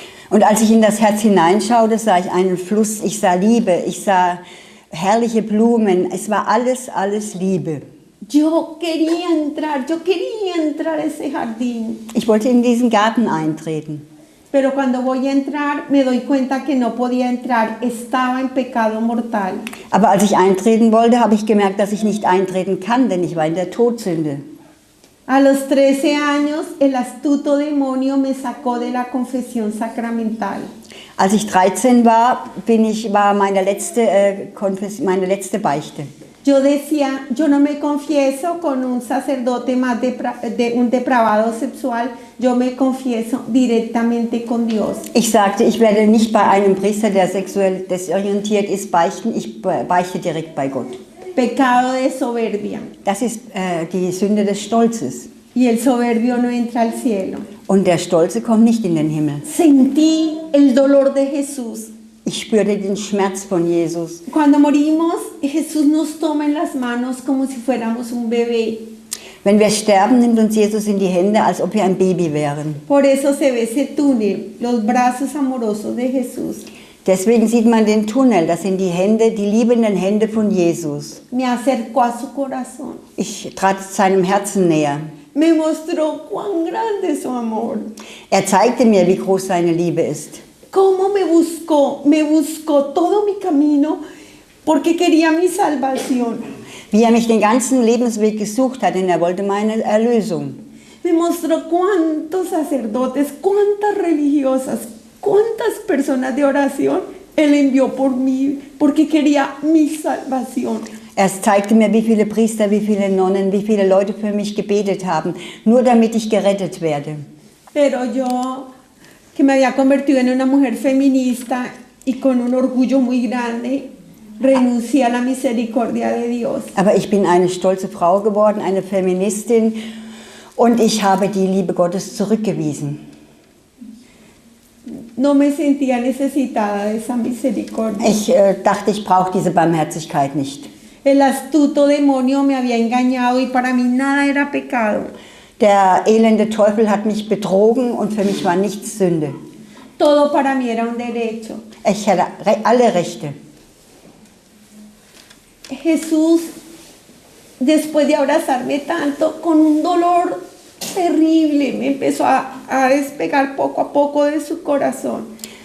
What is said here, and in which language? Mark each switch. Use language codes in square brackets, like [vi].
[de] Und als ich in das Herz hineinschaute, sah ich einen Fluss, ich sah Liebe, ich sah herrliche Blumen, es war alles Liebe. [es] Yo quería entrar a ese jardín. [de] Ich wollte in diesen Garten eintreten. [es] Pero cuando voy a entrar me doy cuenta que no podía entrar, estaba en pecado mortal. [de] Aber als ich eintreten wollte, habe ich gemerkt, dass ich nicht eintreten kann, denn ich war in der Todsünde. [es] A los 13 años, el astuto demonio me sacó de la confesión sacramental. [de] Als ich 13 war, war meine letzte Beichte. [es] Yo decía, yo no me confieso con un sacerdote más un depravado sexual, yo me confieso directamente con Dios. [de] Ich sagte, ich werde nicht bei einem Priester, der sexuell desorientiert ist, beichten, ich beichte direkt bei Gott. [es] Pecado de soberbia. [de] Das ist die Sünde des Stolzes. [es] Y el soberbio no entra al cielo. [de] Und der Stolze kommt nicht in den Himmel. [es] Sentí el dolor de Jesús. [de] Ich spürte den Schmerz von Jesus. [es] Cuando morimos, Jesús nos toma en las manos como si fuéramos un bebé. [de] Wenn wir sterben, nimmt uns Jesus in die Hände, als ob wir ein Baby wären. [es] Por eso se ve ese túnel, los brazos amorosos de Jesús. [de] Deswegen sieht man den Tunnel, das sind die Hände, die liebenden Hände von Jesus. [es] Me acercó a su corazón. [de] Ich trat seinem Herzen näher. [es] Me mostró cuán grande es su amor. [de] Er zeigte mir, wie groß seine Liebe ist. [es] Cómo me buscó todo mi camino porque quería mi salvación. [de] Wie er mich den ganzen Lebensweg gesucht hat, denn er wollte meine Erlösung. [es] Me mostró cuántos sacerdotes, cuántas religiosas, cuántas personas de oración Él envió por mí porque quería mi salvación. [de] Er zeigte mir, wie viele Priester, wie viele Nonnen, wie viele Leute für mich gebetet haben, nur damit ich gerettet werde. [es] Pero yo, que me había convertido en una mujer feminista y con un orgullo muy grande, renuncié a la misericordia de Dios. [de] Aber ich bin eine stolze Frau geworden, eine Feministin, und ich habe die Liebe Gottes zurückgewiesen. [es] No me sentía necesitada de esa misericordia. [de] Ich dachte, ich brauche diese Barmherzigkeit nicht. [es] El astuto demonio me había engañado y para mí nada era pecado. [de] Der elende Teufel hat mich betrogen und für mich war nichts Sünde. [es] Todo para mí era un derecho. [de] Ich hatte alle Rechte. [es] Jesús, después de abrazarme tanto, con un dolor terrible, me empezó a despegar poco a poco de su corazón.